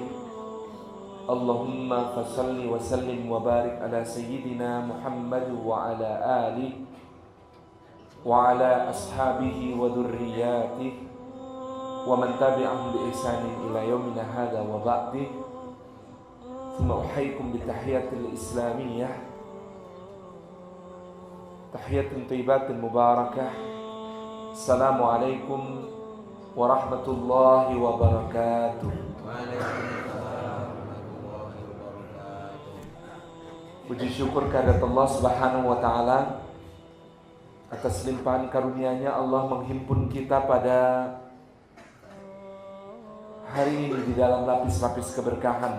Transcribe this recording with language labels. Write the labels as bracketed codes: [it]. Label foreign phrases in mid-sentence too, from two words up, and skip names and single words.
[ar] اللهم فصل وسلم وبارك على سيدنا محمد وعلى آله وعلى أصحابه وذريته ومن تبعهم بإحسان إلى يومنا هذا وبعد. ثم أحييكم بتحية الإسلامية، تحية طيبة مباركة. السلام عليكم ورحمة الله وبركاته. [id] Puji syukur kehadirat [ar] الله سبحانه وتعالى [id] atas limpahan karunia-Nya. Allah menghimpun kita pada hari ini di dalam lapis-lapis keberkahan.